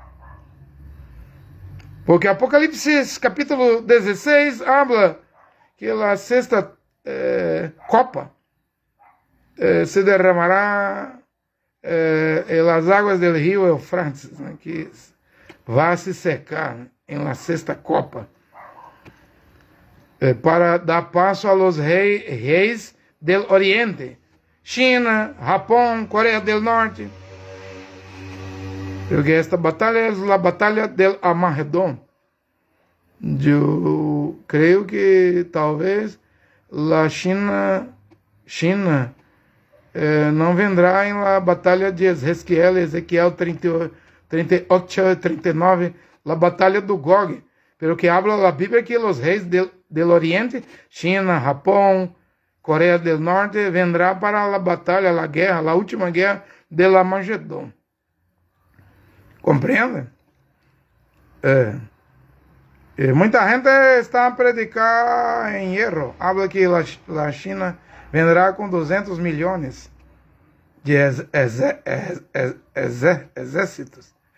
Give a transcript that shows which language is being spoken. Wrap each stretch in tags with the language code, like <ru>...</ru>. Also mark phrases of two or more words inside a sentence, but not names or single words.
<pt>Porque Apocalipse capítulo 16 habla que a sexta copa se derramará as águas do rio Eufrates, né, que vai se secar em la sexta copa, para dar passo</pt> <es>a los</es> <pt>reis</pt> <es>del Oriente,</es> <pt>China, Japão, Coreia do Norte. Porque esta batalha é a batalha</pt> <es>del Armagedón.</es> <pt>Eu creio que talvez a China não vendrá em la batalha de Ezequiel 38 e 39, la batalha do Gog, pelo que habla a Bíblia que os reis</pt> <es>del Oriente,</es> <pt>China, Japão, Coreia do Norte, vendrá para a batalha, a guerra, a última guerra</pt> <es>del Armagedón.</es> <pt>Compreende? Muita gente está a predicar em erro. Habla que a China vendrá com 200 milhões de exércitos.</pt>